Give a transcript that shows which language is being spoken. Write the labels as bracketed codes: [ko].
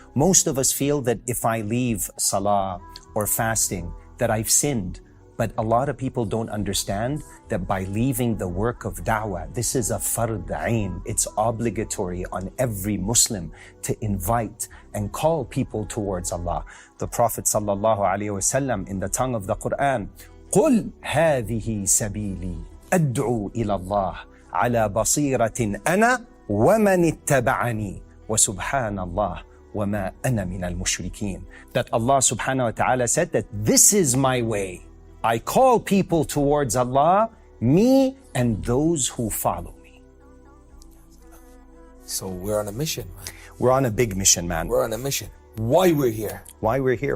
[en] Most of us feel that if I leave salah or fasting, that I've sinned. But a lot of people don't understand that by leaving the work of da'wah, this is a fard ayn. It's obligatory on every Muslim to invite and call people towards Allah. The Prophet sallallahu alaihi wasallam, in the tongue of the Qur'an, [ar] قُلْ هَذِهِ سَبِيلِي أَدْعُو إِلَى اللَّهِ عَلَى بَصِيرَةٍ أَنَا وَمَنِ اتَّبَعَنِي وَسُبْحَانَ اللَّهِ وَمَا أَنَا مِنَ الْمُشْرِكِينَ. [en] That Allah subhanahu wa ta'ala said that this is my way. I call people towards Allah, me and those who follow me. So we're on a mission, man. We're on a big mission, man. We're on a mission. Why we're here? Why we're here?